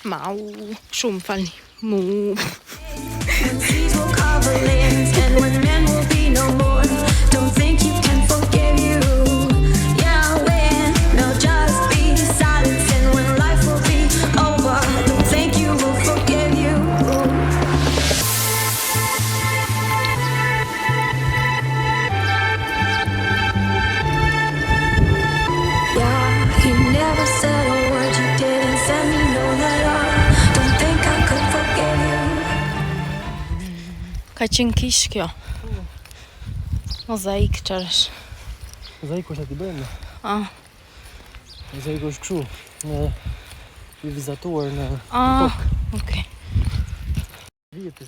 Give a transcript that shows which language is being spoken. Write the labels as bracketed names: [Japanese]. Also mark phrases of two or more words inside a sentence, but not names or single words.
[Albanian] Au, shumë falni. Mu. [English] When seas will cover lands and when men will be no more. Don't think you can forgive you. Yeah, when there'll just be silence and when life will be over. Don't think you will forgive you. Yeah, you never said a word, you didn't send me no letter. Don't think I could forgive you. [Albanian] Ka qenë kish kjo. Mozaik çfarë është? Mozaik është aty brenda. Ah, Mozaik është kështu, në i vizatuar në okay. vjetër.